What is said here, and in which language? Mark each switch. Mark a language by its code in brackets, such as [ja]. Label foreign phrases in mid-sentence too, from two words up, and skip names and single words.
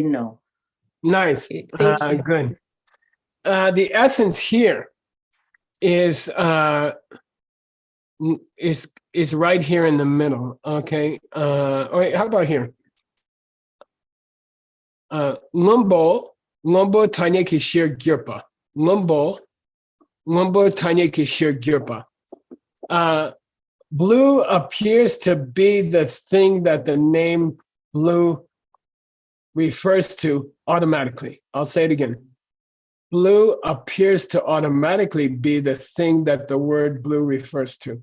[en] Nice. Thank you. Good. The essence here is right here in the middle. Okay. Wait, how about here? Lumbo tanyeki shir gyurpa. Lumbo tanyeki shir gyurpa. Blue appears to be the thing that the name blue refers to automatically. I'll say it again. Blue appears to automatically be the thing that the word blue refers to.